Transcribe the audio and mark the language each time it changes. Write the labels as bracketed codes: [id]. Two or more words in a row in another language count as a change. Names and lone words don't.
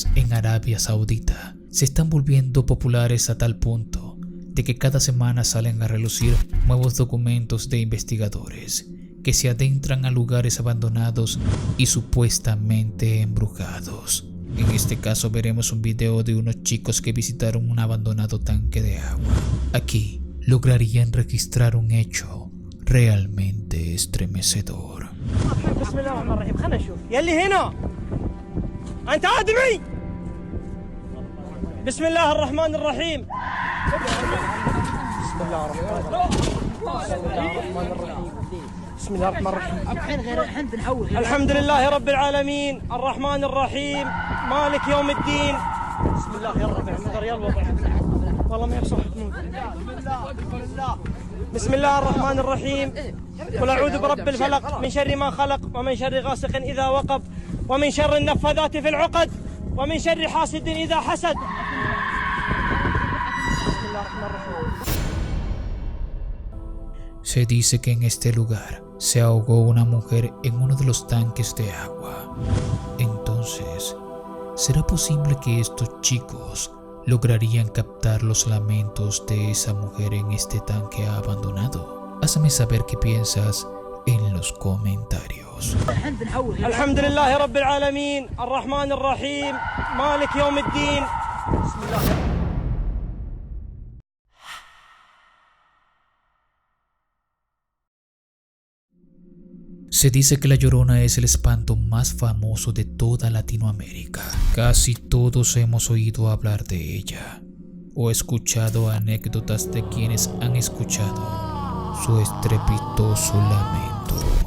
[es] en Arabia Saudita se están volviendo populares a tal punto de que cada semana salen a relucir nuevos documentos de investigadores que se adentran a lugares abandonados y supuestamente embrujados. En este caso veremos un video de unos chicos que visitaron un abandonado tanque de agua. Aquí lograrían registrar un hecho realmente estremecedor. [ar] بسم الله الرحمن الرحيم خلنا نشوف يلي هنا انت ادمي بسم الله الرحمن الرحيم بسم الله الرحمن الرحيم الحين غير الحين بنحول الحمد لله رب العالمين الرحمن الرحيم مالك يوم الدين بسم الله يلا يلا والله ما يبصح تموت بسم الله الرحمن الرحيم قل أعوذ برب الفلق من شر ما خلق ومن شر غاسق إذا وقب ومن شر النفاذات في العقد ومن شر حاسد إذا حسد بسم الله الرحمن الرحيم. [es] Se dice que en este lugar se ahogó una mujer en uno de los tanques de agua. Entonces, ¿será posible que estos chicos lograrían captar los lamentos de esa mujer en este tanque abandonado? Hazme saber qué piensas en los comentarios. comentarios. [ar] الحمد لله رب العالمين الرحمن الرحيم مالك يوم الدين بسم الله. [es] Se dice que la Llorona es el espanto más famoso de toda Latinoamérica. Casi todos hemos oído hablar de ella o escuchado anécdotas de quienes han escuchado su estrepitoso lamento.